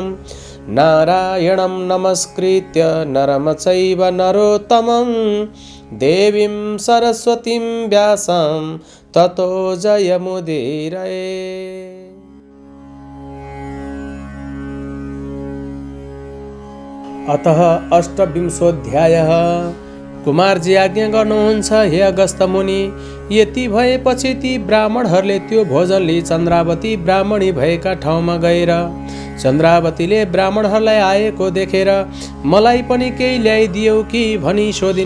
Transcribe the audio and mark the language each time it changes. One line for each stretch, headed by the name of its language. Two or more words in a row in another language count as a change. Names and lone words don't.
Sanskrit: नारायणं नमस्कृत्य नरं चैव नरोत्तमं देवीं सरस्वतीं व्यासं ततो जयमुदीरये। अतः अष्टविंशोऽध्यायः।
Nepali: कुमारजी आज्ञा गर्नुहुन्छ, हे अगस्त मुनि, यति भएपछि ती ब्राह्मणहरूले त्यो भोजन लिई चन्द्रावती ब्राह्मणी भएका ठाउँमा गएर चन्द्रावतीले ब्राह्मणहरूलाई आएको देखेर मलाई पनि केही ल्याइदियौ कि भनी सोधिन्।